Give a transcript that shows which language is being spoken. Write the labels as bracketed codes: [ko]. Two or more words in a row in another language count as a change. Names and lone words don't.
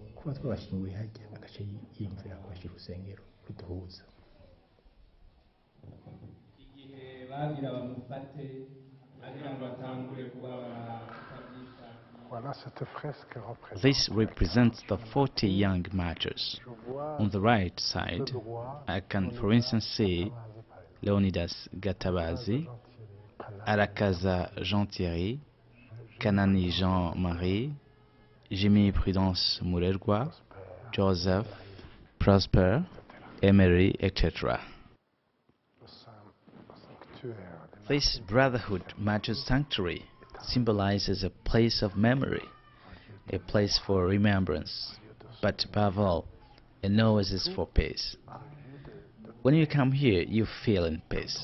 [en] This represents the 40 young martyrs. On the right side, I can for instance see Leonidas Gatabazi, Arakaza Jean-Thierry, Kanani Jean-Marie, Jimmy Prudence Murergua, Joseph, Prosper, Emery, etc. This Brotherhood Martyrs Sanctuary symbolizes a place of memory, a place for remembrance, but above all, an oasis for peace. When you come here, you feel in peace.